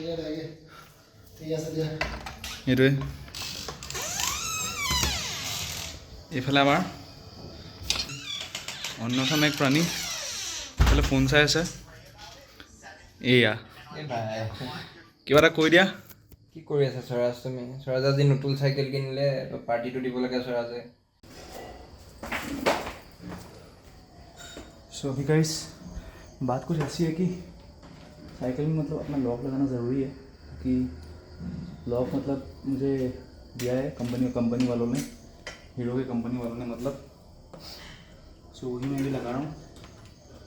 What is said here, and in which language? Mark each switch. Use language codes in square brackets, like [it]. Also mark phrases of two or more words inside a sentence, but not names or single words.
[as] সেইটোৱে এইফালে আমাৰ অন্যতম এক প্ৰাণী এইফালে ফোন চাই আছে এয়া কিবা এটা কৈ দিয়া কি কৰি আছা স্বৰাজ তুমি স্বৰাজ আজি নতুন চাইকেল কিনিলে পাৰ্টিটো দিব লাগে স্বৰাজে [hi] सो अभी गाइस बात कुछ ऐसी है कि साइकिल में मतलब अपना लॉक लगाना ज़रूरी है क्योंकि लॉक मतलब मुझे दिया है कंपनी वालों ने हीरो की कंपनी वालों ने मतलब सो वही मैं भी लगा रहा हूँ